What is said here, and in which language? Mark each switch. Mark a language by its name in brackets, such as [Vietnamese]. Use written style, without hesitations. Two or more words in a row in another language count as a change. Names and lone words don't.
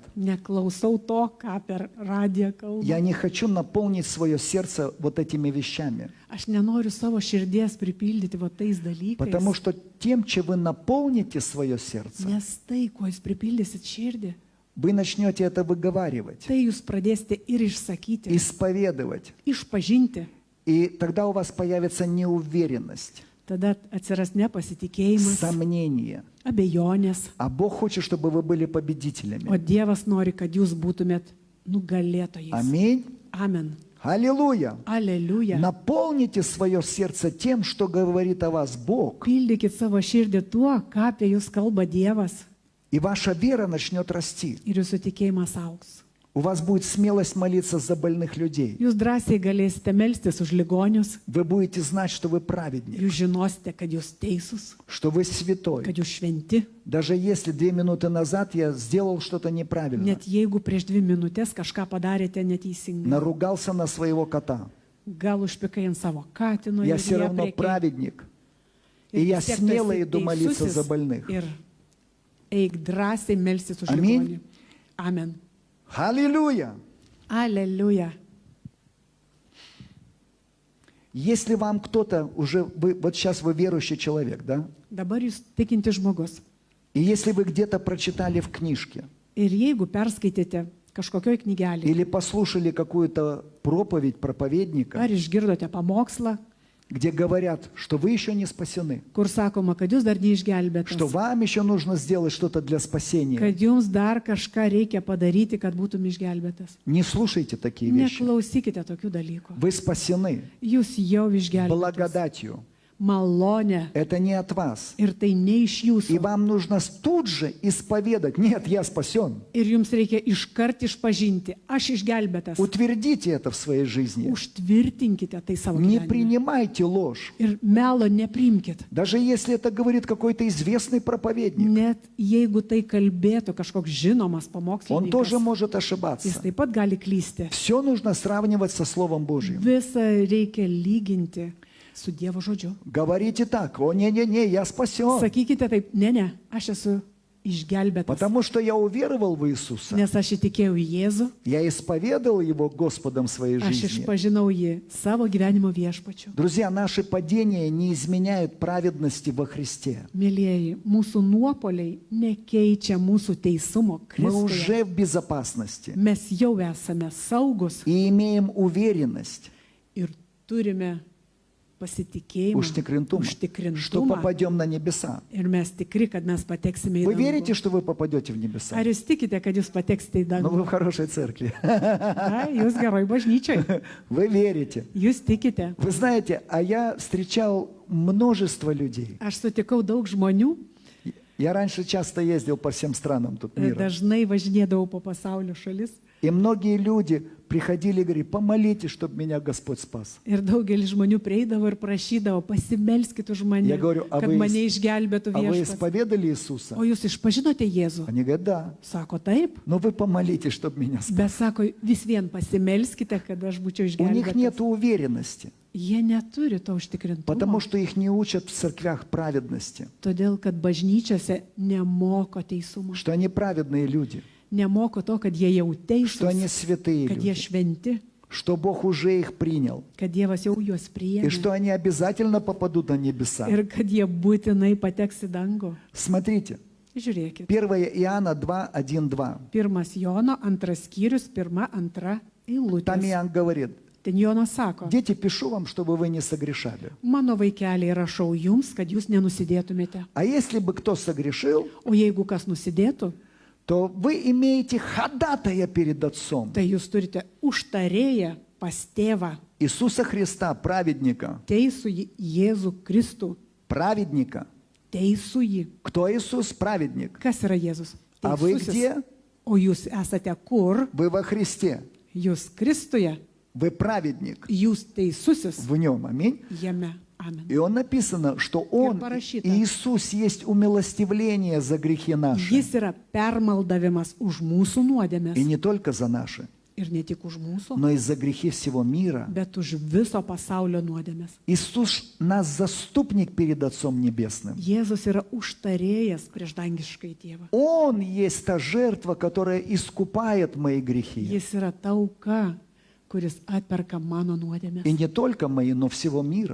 [Lithuanian] Neklausau to, ką per radiją kalba. [Russian] Я не хочу наполнить свое сердце вот этими вещами. [Lithuanian] Aš nenoriu savo širdies pripildyti va tais dalykais. [Russian] Потому что тем, чем вы наполните свое сердце, [Lithuanian] Nes tai, kuo jūs pripildysit širdį, [Russian] вы начнете это выговаривать, [Lithuanian] tai jūs pradėsite ir išsakyti, [Russian] исповедовать. [Lithuanian] išpažinti. [Russian] И тогда у вас появится неуверенность, [Lithuanian] Tada atsiras nepasitikėjimas, [Russian] сомнение. [Lithuanian] abejonės. [Russian] А Бог хочет, чтобы вы были [Lithuanian] O [Russian] победителями. [Lithuanian] Dievas nori, kad jūs būtumėt nugalėtojais. [Russian] Аминь. [Lithuanian] Amen. [Russian] Аллилуйя. [Lithuanian] Aleliuja. [Russian] Наполните свое сердце тем, что говорит о вас Бог, [Lithuanian] Pildykit savo širdį tuo, ką apie jūs kalba Dievas. [Russian] и ваша вера начнет расти. [Lithuanian] Ir jūsų tikėjimas augs. [Russian] У вас будет смелость молиться за больных людей. [Lithuanian] Jūs drąsiai galėsite melstis už ligonius. [Russian] Вы будете знать, что вы праведник, [Lithuanian] Jūs žinosite, kad jūs teisūs, [Russian] что вы святой. [Lithuanian] kad jūs šventi. [Russian] Даже если 2 минуты назад я сделал что-то неправильно, [Lithuanian] Net jeigu prieš 2 minutės kažką padarėte neteisingai. [Russian] наругался на своего кота, [Lithuanian] Gal užpikai ant savo katino [Russian] я [Lithuanian] ir [Russian] все равно праведник. И я смело иду молиться за больных. [Lithuanian] Ir eik drąsiai melstis už Amin. ligonį. Amen. [Russian] Аллилуйя! [Lithuanian] Aleliuja. [Russian] Если вам кто-то уже, вот сейчас вы верующий человек, да? [Lithuanian] Dabar jūs tikinti žmogus. [Russian] И если вы где-то прочитали в книжке [Lithuanian] Ir jeigu perskaitėte kažkokioj knygelėje, [Russian] или послушали какую-то проповедь проповедника, [Lithuanian] ar išgirdote pamokslą, [Russian] где говорят, что вы еще не спасены, [Lithuanian] kur sakoma, kad jūs dar [Russian] что [Lithuanian] neišgelbėtas, [Russian] вам еще нужно сделать что-то для спасения, [Lithuanian] kad jums dar kažką reikia padaryti, kad būtum išgelbėtas. [Russian] не слушайте такие вещи. [Lithuanian] Neklausykite tokių dalykų. [Russian] Вы спасены [Lithuanian] Jūs jau išgelbėtas. [Russian] благодатью. [Lithuanian] Malonė. [Russian] Это не от вас. [Lithuanian] Ir tai ne iš [Russian] И [Lithuanian] jūsų. [Russian] вам нужно тут же исповедать. Нет, я спасен. [Lithuanian] Ir jums reikia iškart išpažinti. Aš išgelbėtas. [Russian] Утвердите это в своей жизни. [Lithuanian] Užtvirtinkite tai savo [Russian] Не [Lithuanian] gyvenime. [Russian] принимайте ложь. [Lithuanian] Ir melo nepriimkit. [Russian] Даже если это говорит какой-то известный проповедник, [Lithuanian] Net jeigu tai kalbėtų kažkoks žinomas [Russian] он тоже [Lithuanian] pamokslininkas, [Russian] может [Lithuanian] jis [Russian] ошибаться. [Lithuanian] taip pat gali klysti. [Russian] Все нужно сравнивать со Словом Божьим. [Lithuanian] Visą reikia lyginti su Dievo žodžiu. [Russian] Говорите так: о, не-не-не, я спасен. [Lithuanian] Sakykite taip, ne, aš esu išgelbėtas, [Russian] Потому что я уверовал в Иисуса. [Lithuanian] nes aš įtikėjau į Jėzų, [Russian] Я исповедовал Его Господом своей [Lithuanian] aš [Russian] жизни. [Lithuanian] išpažinau jį savo gyvenimo viešpačiu. [Russian] Друзья, наши падения не изменяют праведности во Христе. [Lithuanian] Mėlyjeji, mūsų nuopoliai nekeičia mūsų teisumo [Russian] Мы [Lithuanian] Kristuje. [Russian] уже в безопасности [Lithuanian] Mes jau esame saugus [Russian] и имеем уверенность, [Lithuanian] ir turime pasitikėjimą, [Russian] что [Lithuanian] užtikrintumą. [Russian] попадем на небеса. [Lithuanian] Ir mes tikri, kad mes pateksime į [Russian] Вы верите, [Lithuanian] dangų. [Russian] что вы попадете в небеса? [Lithuanian] Ar jūs tikite, kad jūs pateksite į [Russian] Ну, вы [Lithuanian] dangų? [Russian] в хорошей церкви. [Lithuanian] Na, jūs geroj bažnyčiai. [Russian] Вы верите. [Lithuanian] Jūs tikite. [Russian] Вы знаете, а я встречал множество людей. [Lithuanian] Aš sutikau daug žmonių, [Russian] Я раньше часто ездил по всем странам тут мира. [Lithuanian] dažnai važinėdavau po pasaulio šalis. [Russian] И многие люди приходили и говорили: помолитесь, чтобы меня Господь спас. [Lithuanian] Ir daugelis žmonių prieidavo ir prašydavo, pasimelskit už mane, [Russian] Я говорю: [Lithuanian] kad mane išgelbėtų [Russian] а вы [Lithuanian] viešpats. [Russian] исповедали Иисуса? [Lithuanian] O jūs išpažinote Jėzų? [Russian] Они говорят: да. [Lithuanian] Sako taip, [Russian] Но вы помолитесь, чтобы меня спас. [Lithuanian] bet sako, vis vien pasimelskite, kad aš būčiau [Russian] У них нет [Lithuanian] išgelbėtas. [Russian] уверенности, [Lithuanian] Jie neturi to užtikrintumo, [Russian] потому что их не учат в церквях праведности, [Lithuanian] todėl kad bažnyčiose nemoko teisumo. [Russian] что они праведные люди, [Lithuanian] Nemoko to, kad jie jau [Russian] что они [Lithuanian] teisūs, [Russian] святые [Lithuanian] kad jie [Russian] люди, [Lithuanian] šventi, [Russian] что Бог уже их принял, [Lithuanian] kad Dievas jau juos [Russian] и [Lithuanian] priėmė [Russian] что они обязательно попадут на небеса. [Lithuanian] ir kad jie būtinai pateks į dangų. [Russian] Смотрите, [Lithuanian] Žiūrėkit. [Russian] 1 Иоанна 2, 1, 2. [Lithuanian] 1 Jono 2 skyrius, 1-2 [Russian] Там [Lithuanian] eilutės. [Russian] Иоанн говорит: [Lithuanian] Ten Jonas sako, [Russian] дети, пишу вам, чтобы вы не согрешали. [Lithuanian] mano vaikeliai rašau jums, kad jūs nenusidėtumėte. [Russian] А если бы кто согрешил, [Lithuanian] O jeigu kas nusidėtų, [Russian] то вы имеете ходатая перед Отцом, [Lithuanian] tai jūs turite užtarėję pas tėvą, [Russian] Иисуса Христа, праведника. [Lithuanian] teisų jį Jėzų Kristų, [Russian] Праведника. [Lithuanian] teisų jį. [Russian] Кто Иисус? Праведник. [Lithuanian] Kas yra Jėzus? [Russian] А вы [Lithuanian] Teisusis. [Russian] где? [Lithuanian] O jūs esate kur? [Russian] Вы во Христе. [Lithuanian] Jūs Kristuje, [Russian] Вы праведник [Lithuanian] jūs teisusis [Russian] в Нем. Аминь. [Lithuanian] jame. Amen. [Russian] И он написано, что Он, [Lithuanian] parašyta. [Russian] Иисус, есть умилостивление за грехи наши. [Lithuanian] Jis yra permaldavimas už mūsų nuodėmės [Russian] И не только за наши, [Lithuanian] Ir ne tik už mūsų, [Russian] но и за грехи всего мира. [Lithuanian] bet už viso pasaulio nuodėmės. [Russian] Иисус наш заступник перед Отцом Небесным. [Lithuanian] Jėzus yra užtarėjas prieš dangiškai tėvą. [Russian] Он есть та жертва, которая искупает мои грехи. [Lithuanian] Jis yra ta auka, kuris atperka mano nuodėmės. [Russian] И не только мои, но всего мира.